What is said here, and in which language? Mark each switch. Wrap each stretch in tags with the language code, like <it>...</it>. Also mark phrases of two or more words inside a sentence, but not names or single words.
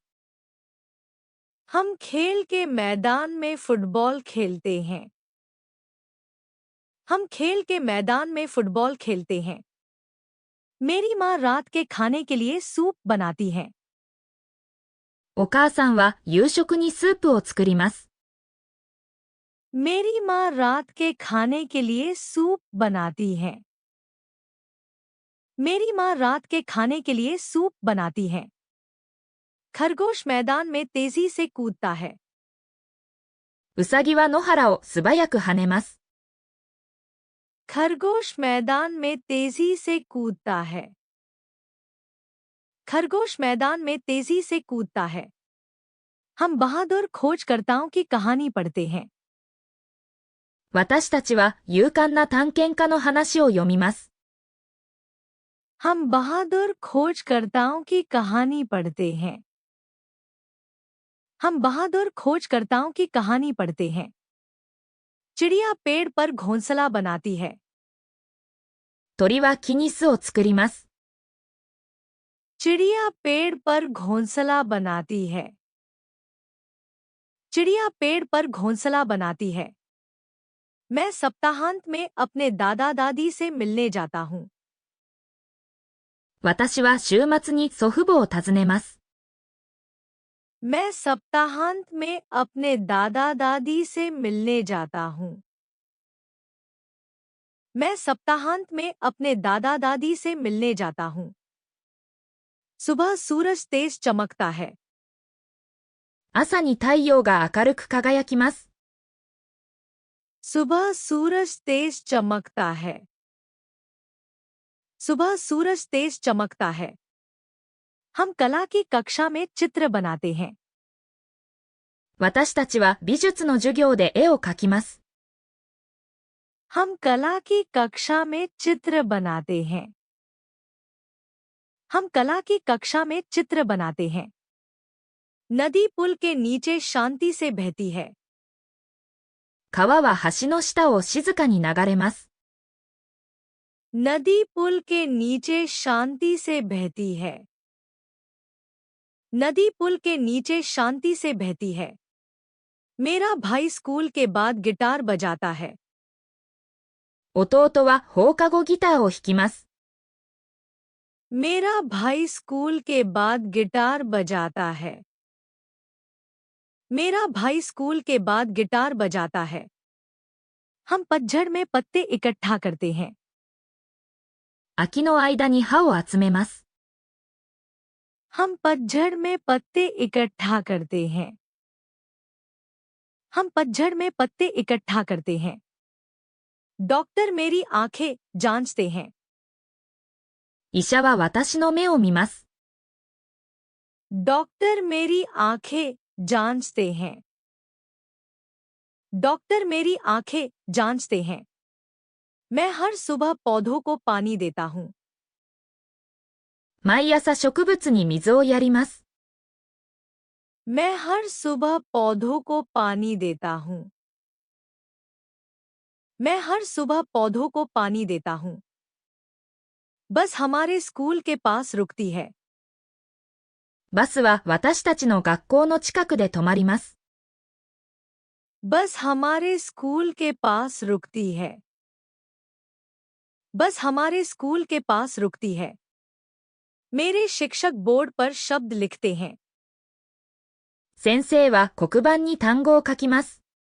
<hi>हम खेल के मैदान में फुटबॉल खेलते हैं। हम खेल के मैदान में फुटबॉल खेलते हैं। मेरी माँ रात के खाने के लिए सूप बनाती है।</hi> <ja>お母さんは夕食にスープを作ります。</ja> <hi>मेरी माँ रात के खाने के लिए सूप बनाती है। मेरी माँ रात के खाने के लिए सूप बनाती है। खरगोश मैदान में तेजी से कूदता है।</hi> <ja>うさぎは野原を素早く跳ねます。</ja> <hi>खरगोश मैदान में तेजी से कूदता है। खरगोश मैदान में तेजी से कूदता है। हम बहादुर खोजकर्ताओं की कहानी पढ़ते हैं।</hi> <ja>私たちは勇敢な探検家の話を読みます。</ja> <hi>हम बहादुर खोजकर्ताओं की कहानी पढ़ते हैं। हम बहादुर खोजकर्ताओं की कहानी पढ़ते हैं। चिड़िया पेड़ पर घोंसला बनाती है।</hi> <ja>鳥は木に巣を作ります。</ja> <hi>चिड़िया पेड़ पर घोंसला बनाती है। चिड़िया पेड़ पर घोंसला बनाती है। मैं सप्ताहांत में अपने दादा दादी से मिलने जाता हूँ।</hi> <ja>私は週末に祖父母を訪ねます。</ja> <hi>मैं सप्ताहांत में अपने दादा दादी से मिलने जाता हूँ। मैं सप्ताहांत में अपने दादा दादी से मिलने जाता हूँ। सुबह सूरज तेज चमकता है।</hi> <ja>朝に太陽が明るく輝きます。</ja> <hi>सुबह सूरज तेज चमकता है। सुबह सूरज तेज चमकता है। हम कला की कक्षा में चित्र बनाते हैं।</hi> <ja>私たちは美術の授業で絵を描きます。</ja> <hi>हम कला की कक्षा में चित्र बनाते हैं। हम कला की कक्षा में चित्र बनाते हैं। नदी पुल के नीचे शांति से बहती है।</hi> <ja>川は橋の下を静かに流れます。</ja> <hi>नदी पुल के नीचे शांति से बहती है। नदी पुल के नीचे शांति से बहती है। मेरा भाई स्कूल के बाद गिटार बजाता है।</hi> <ja>弟は放課後ギターを弾きます。</ja> <hi>मेरा भाई स्कूल के बाद गिटार बजाता है। मेरा भाई स्कूल के बाद गिटार बजाता है। हम पतझड़ में पत्ते इकट्ठा करते हैं।</hi> <ja>秋の間に葉を集めます。</ja> <hi>हम पतझड़ में पत्ते इकट्ठा करते हैं। हम पतझड़ में पत्ते इकट्ठा करते हैं। डॉक्टर मेरी आंखें जांचते हैं।</hi> <ja>医者は私の目を見ます。</ja> <hi>डॉक्टर मेरी आंखें जांचते हैं। डॉक्टर मेरी आंखें जांचते हैं। मैं हर सुबह पौधों को पानी देता हूँ।</hi> <ja>毎朝植物に水をやります。</ja> <hi>मैं हर सुबह पौधों को पानी देता हूँ। मैं हर सुबह पौधों को पानी देता हूँ। बस हमारे स्कूल के पास रुकती है।</hi> <ja>バスは私たちの学校の近くで止まります。</ja> <hi>बस हमारे स्कूल के पास रुकती है। बस हमारे स्कूल के पास रुकती है। मेरे शिक्षक बोर्ड पर शब्द लिखते हैं।</hi> <ja>先生は黒板に単語を書きます。</ja>